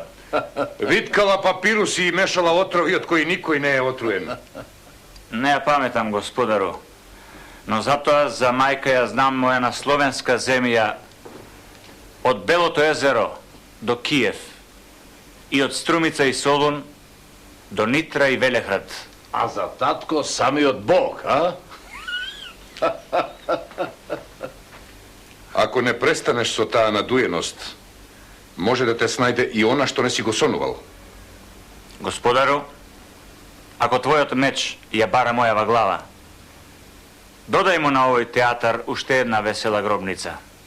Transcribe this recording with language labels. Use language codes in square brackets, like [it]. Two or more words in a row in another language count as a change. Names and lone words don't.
[mk] виткала папируси и мешала отрови од кои никој не е отруен. Не ја паметам, господару. Но затоа за мајка ја знам моја на словенска земја Od Белото езеро до Киев и од Струмица и Солун до Нитра и Велехрад. А за татко самиот Бог, а? Ако не престанеш со таа надуеност, може да те снајде и она што не си го сонувал. Господару, ако твојот меч ја бара мојава глава, додај му на овој театар уште една весела гробница.